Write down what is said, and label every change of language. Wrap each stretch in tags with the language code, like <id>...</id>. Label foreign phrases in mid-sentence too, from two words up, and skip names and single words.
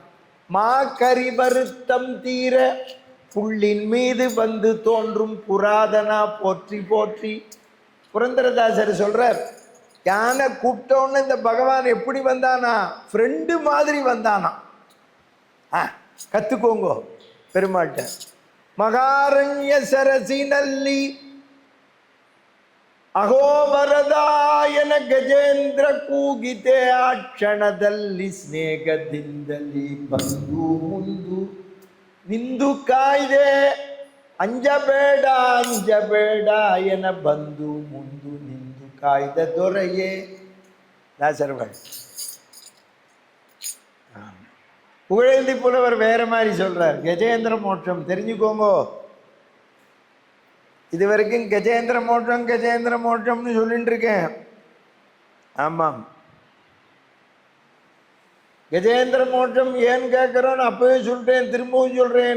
<ta>மா கரி வருத்தம் தீர புள்ளின் மீது வந்து தோன்றும் புராதனா போற்றி போற்றி. புரந்தரதாசர் சொல்றார், யானை கூப்பிட்டோன்னு இந்த பகவான் எப்படி வந்தானா? ஃப்ரெண்டு மாதிரி வந்தானா. கத்துக்கோங்க பெருமாட்ட.</ta> <kn>ಮಹಾರಣ್ಯ ಸರಸಿ ನಲ್ಲಿ ಅಹೋವರದಾಯನ ಗಜೇಂದ್ರ ಕೂಗಿತೆ ಆ ಕ್ಷಣದಲ್ಲಿ ಸ್ನೇಹದಿಂದಲಿ ಬಂದು ಮುಂದು ನಿಂದು ಕಾಯ್ದೆ ಅಂಜಬೇಡ ಅಂಜಬೇಡ ಎನ ಬಂದು ಮುಂದು ನಿಂದು ಕಾಯ್ದ ದೊರೆಯೇ.</kn> <ta>ದಾಸರವಾள் புகழேந்தி புலவர் வேற மாதிரி சொல்றார். கஜேந்திர மோட்சம் தெரிஞ்சுக்கோங்க. இது வரைக்கும் கஜேந்திர மோட்சம் கஜேந்திர மோட்சம்னு சொல்லிட்டு இருக்கேன். ஆமாம், கஜேந்திர மோட்சம் ஏன் கேட்கிறோன்னு அப்பவே சொல்லிட்டேன், திரும்பவும் சொல்றேன்.</ta>